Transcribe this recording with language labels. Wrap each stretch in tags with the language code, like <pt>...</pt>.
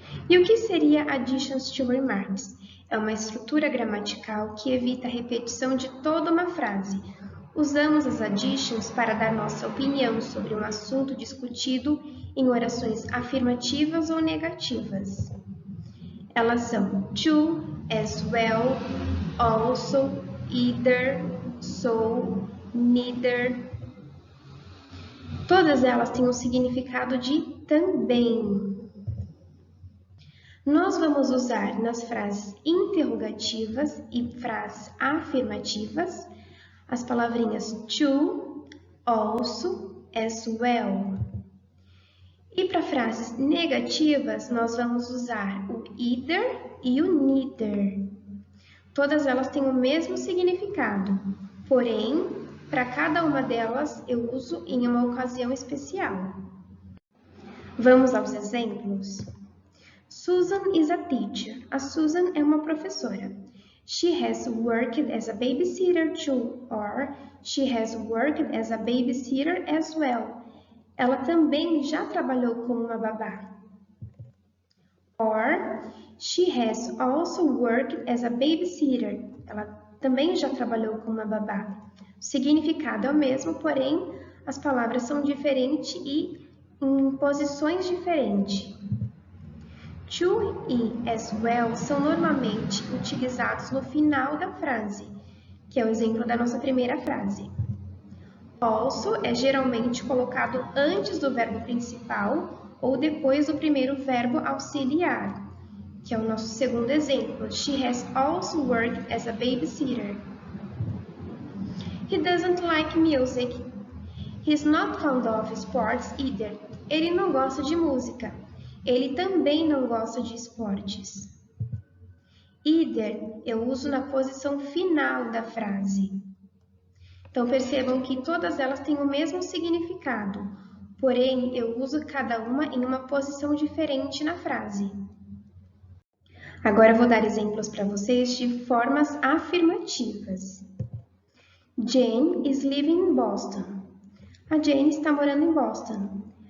<pt>E o que seria additions to remarks? É uma estrutura gramatical que evita a repetição de toda uma frase. Usamos as additions para dar nossa opinião sobre um assunto discutido em orações afirmativas ou negativas. Elas são to, as well, also, either, so, neither. Todas elas têm um significado de também. Nós vamos usar nas frases interrogativas e frases afirmativas as palavrinhas to, also, as well. E para frases negativas, nós vamos usar o either e o neither. Todas elas têm o mesmo significado, porém, para cada uma delas eu uso em uma ocasião especial. Vamos aos exemplos?</pt> <en>Susan is a teacher.</en> <pt>A Susan é uma professora.</pt> <en>She has worked as a babysitter too, or she has worked as a babysitter as well.</en> <pt>Ela também já trabalhou como uma babá.</pt> <en>Or, she has also worked as a babysitter.</en> <pt>Ela também já trabalhou como uma babá. O significado é o mesmo, porém, as palavras são diferentes e em posições diferentes. To e as well são normalmente utilizados no final da frase, que é o exemplo da nossa primeira frase. Also é geralmente colocado antes do verbo principal ou depois do primeiro verbo auxiliar, que é o nosso segundo exemplo.</pt> <en>She has also worked as a babysitter. He doesn't like music. He's not fond of sports either.</en> <pt>Ele não gosta de música. Ele também não gosta de esportes. Either eu uso na posição final da frase. Então, percebam que todas elas têm o mesmo significado, porém, eu uso cada uma em uma posição diferente na frase. Agora, eu vou dar exemplos para vocês de formas afirmativas.</pt> <en>Jane is living in Boston.</en> <pt>A Jane está morando em Boston.</pt>